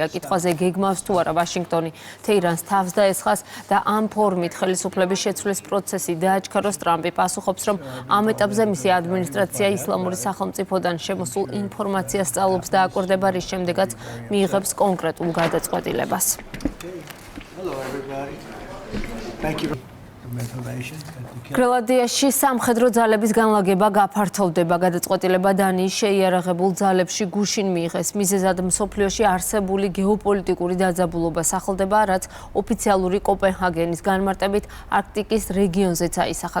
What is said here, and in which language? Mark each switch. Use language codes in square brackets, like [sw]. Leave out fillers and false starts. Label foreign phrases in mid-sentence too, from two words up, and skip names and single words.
[ka] კითხვაზე გეგმავს თუ არა ვაშინგტონი თეირანს თავს დაესხას და ამ ფორმით ხელისუფლების შეცვლის პროცესი დააჩქაროს. ტრამპი პასუხობს, რომ ამ ეტაპზე მისი ადმინისტრაცია ისლამური სახელმწიფოდან შემოსულ ინფორმაციას სწავლობს და აკვირდება, რის შემდეგაც მიიღებს კონკრეტულ გადაწყვეტილებას. [en] Hello everybody. Thank you. [ka] გრენლანდიაში სამხედრო ძალების განლაგება გაფართოვდება. გადაწყვეტილება დანიის შეიარაღებულ ძალებში გუშინ მიიღეს. მიზეზად მსოფლიოში არსებული გეოპოლიტიკური დაძაბულობა სახელდება, რაც ოფიციალური კოპენჰაგენის განმარტებით არქტიკის რეგიონზეც აისახა.